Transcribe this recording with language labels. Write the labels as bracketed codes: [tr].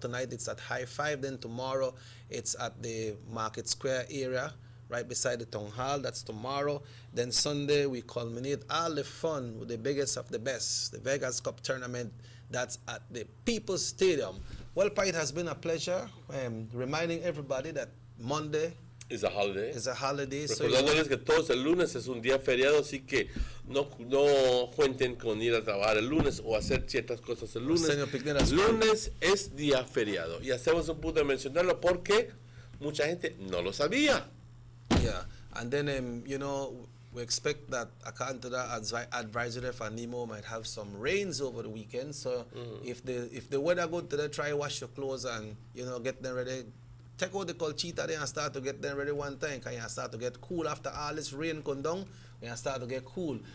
[en] Tonight it's at High Five, then tomorrow it's at the Market Square area, right beside the Town Hall. That's tomorrow. Then Sunday we culminate all the fun with the biggest of the best, the Vegas Cup tournament. That's at the People's Stadium. Well, Pa, it has been a pleasure reminding everybody that Monday is a holiday. [es] Recordándoles que todos el lunes es un día feriado, así que no cuenten con ir a trabajar el lunes o hacer ciertas cosas el lunes. Lunes es día feriado. Y hacemos un punto de mencionarlo porque mucha gente no lo sabía. [en] Yeah, and then, we expect that, according to the advisory for Nemo, might have some rains over the weekend. So if the weather good today, try wash your clothes and get them ready. Take out the colchita there and start to get them ready one time, because you start to get cool after all this rain come down. We start to get cool.